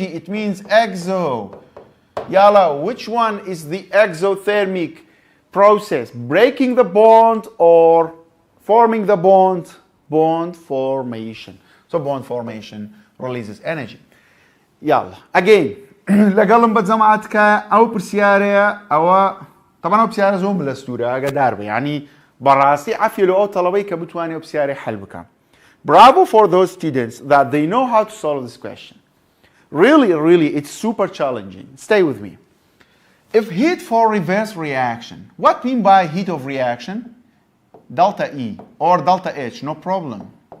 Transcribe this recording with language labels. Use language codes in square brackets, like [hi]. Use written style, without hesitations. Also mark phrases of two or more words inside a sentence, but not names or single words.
[en] It means exo. Yalla, which one is the exothermic process? Breaking the bond or forming the bond? Bond formation. So bond formation releases energy. [ckb] يلا again لەگەڵم بە جەماعەتکە ئەو پرسیارەیە ئەوە طبعا ئەو پرسیارە زۆر بەلەستورە ئاگاداربە یعنی بەڕاستی عەفیە لە ئەو تەڵەبەی کە بتوانێت ئەو پرسیارەی حەل بکەن. [en] Bravo for those students that they know how to solve this question. Really, it's super challenging. Stay with me. If heat for reverse reaction, what mean by heat of reaction? Delta E or delta H, no problem.